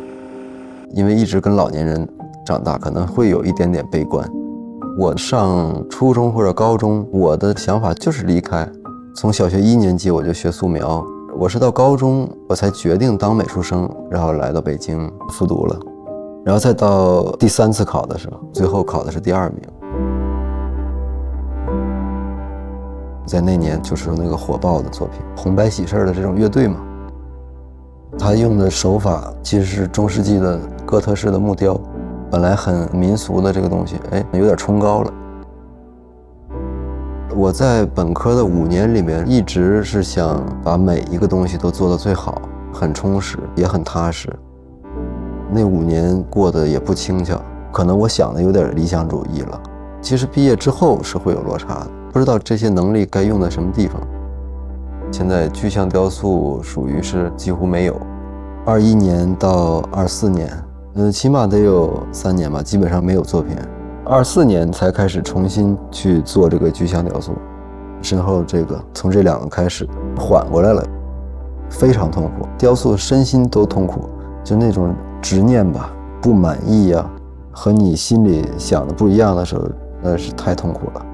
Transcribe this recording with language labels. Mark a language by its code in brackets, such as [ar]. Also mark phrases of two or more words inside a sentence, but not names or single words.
[zh] 因為一直跟老年人長大，可能會有一點點悲觀。我上初中或者高中，我的想法就是離開。從小學1年級我就學素描，我是到高中我才決定當美術生，然後來到北京復讀了。然後再到第3次考的時候，最後考的是第2名。在那年就是那個火爆的作品，紅白喜事的這種樂隊嘛。他用的手法其實是中世紀的哥特式的木雕，本來很民俗的這個東西，有點崇高了。我在本科的5年裡面，一直是想把每一個東西都做得最好，很充實，也很踏實。那5年過得也不輕巧，可能我想的有點理想主義了。其實畢業之後是會有落差的，不知道這些能力該用在什麼地方。現在具象雕塑屬於是幾乎沒有，21年到24年，起碼得有3年吧，基本上沒有作品。24年才開始重新去做這個具象雕塑，身後這個從這2個開始緩過來了，非常痛苦，雕塑身心都痛苦，就那種執念吧，不滿意呀，和你心裡想的不一樣的時候，那是太痛苦了。